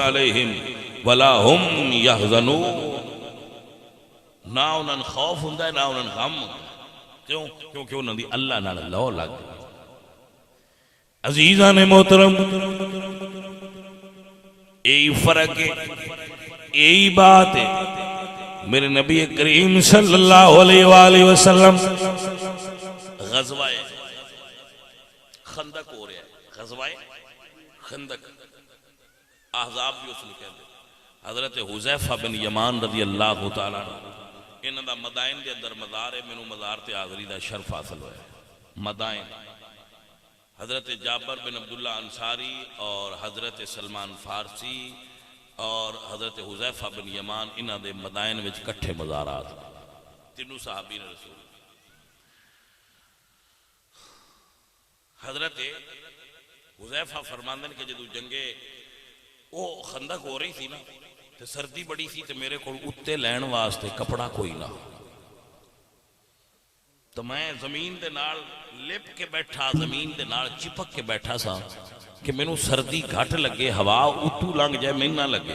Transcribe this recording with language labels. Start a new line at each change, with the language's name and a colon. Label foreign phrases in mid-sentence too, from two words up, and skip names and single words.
Arabic: علیہم ولا ہم یحزنون،
Punjabi: نہ انہاں نوں خوف ہوندا ہے نہ انہاں نوں غم ہوندا ہے۔ کیوں؟ کیونکہ انہاں دی اللہ نال لو لگ گئی۔
Urdu: عزیزان محترم، یہی فرق ہے، یہی بات ہے۔ میرے نبی کریم
Arabic: صلی اللہ علیہ وآلہ وسلم
Urdu: غزوہ خندق ہو رہا ہے، غزوہ خندق، احزاب بھی اس نے کہتے ہیں۔
Punjabi: حضرت حذیفہ بن یمان
Arabic: رضی اللہ تعالیٰ
Punjabi: انہاں دا مدائن دے اندر مزار ہے، مینوں مزار تے حاضری دا شرف حاصل ہوا ہے۔ مدائن حضرت جابر بن عبداللہ انصاری اور حضرت سلمان فارسی اور حضرت حذیفہ بن یمان انہاں دے مدائن وچ کٹھے مزارات، تینوں صحابین رسول۔ حضرت حذیفہ فرماندے کہ جدو جنگے وہ خندق ہو رہی تھی نا تے سردی بڑی تھی تے میرے کو اتے لین واسطے کپڑا کوئی نہ، تو میں زمین دے نال لپ کے بیٹھا، زمین دے نال چپک کے بیٹھا سا کہ میں نو سردی گھٹ لگے، ہوا اتو لنگ جائے میں نہ لگے۔